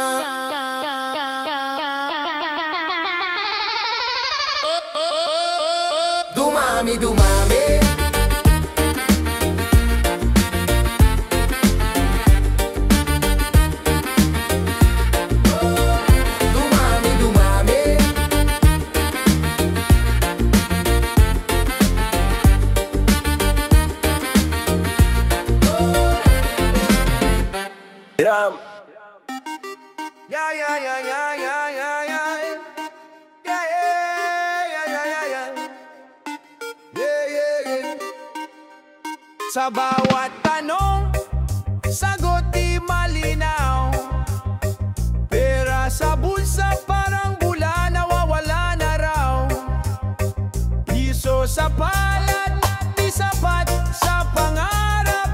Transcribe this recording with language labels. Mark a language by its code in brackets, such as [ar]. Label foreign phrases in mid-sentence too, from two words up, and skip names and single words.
[tl] Dumami, dumami, dumami, dumami. Ram. [en] Yeah, yeah, yeah, yeah, yeah, yeah, yeah. Yeah, yeah, yeah, yeah, yeah, yeah. Yeah, yeah, yeah. [tl] Sa bawat tanong, sagot di malinaw. Pera sa bulsa parang bula, nawawala na raw. Piso sa palad, di sapat sa pangarap.